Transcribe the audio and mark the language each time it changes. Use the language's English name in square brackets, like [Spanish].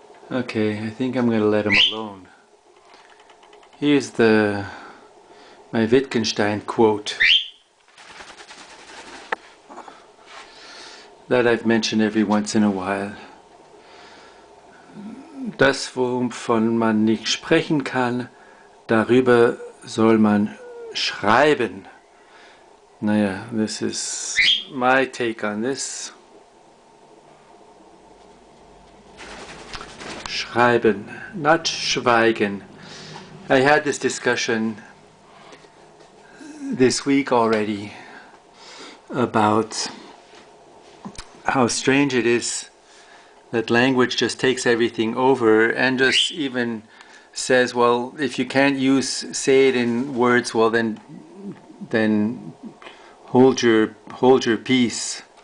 [English] Okay, I think I'm gonna let him alone. Here's my Wittgenstein quote that I've mentioned every once in a while. [German] Das, wovon man nicht sprechen kann, darüber soll man schreiben. [English] Naja, this is my take on this. Schreiben, not schweigen. I had this discussion this week already about how strange it is that language just takes everything over and just even says, well, if you can't say it in words, well then hold your peace.